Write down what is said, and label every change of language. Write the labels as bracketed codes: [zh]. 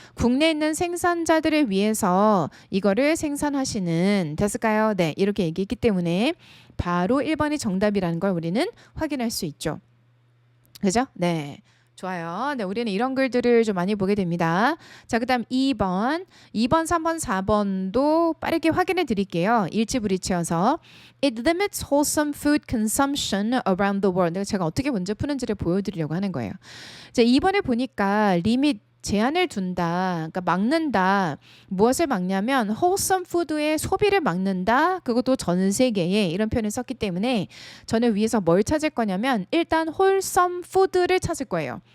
[ko] 국내에 있는 생산자들을 위해서 이거를 생산하시는 됐을까요? 네, 이렇게 얘기했기 때문에 바로 1번이 정답이라는 걸 우리는 확인할 수 있죠. 그죠? 네. 좋아요. 네, 우리는 이런 글들을 좀 많이 보게 됩니다. 자, 그 다음 2번, 3번, 4번도 빠르게 확인해 드릴게요. 일치불이치여서 [en] It limits wholesome food consumption around the world. [ko] 제가 어떻게 문제 푸는지를 보여드리려고 하는 거예요. 자, 2번에 보니까 리밋 제한을 둔다, 그러니까 막는다. 무엇을 막냐면 wholesome food의 소비를 막는다. 그것도 전 세계에 이런 표현을 썼기 때문에 저는 위에서 뭘 찾을 거냐면 일단 wholesome food를 찾을 거예요.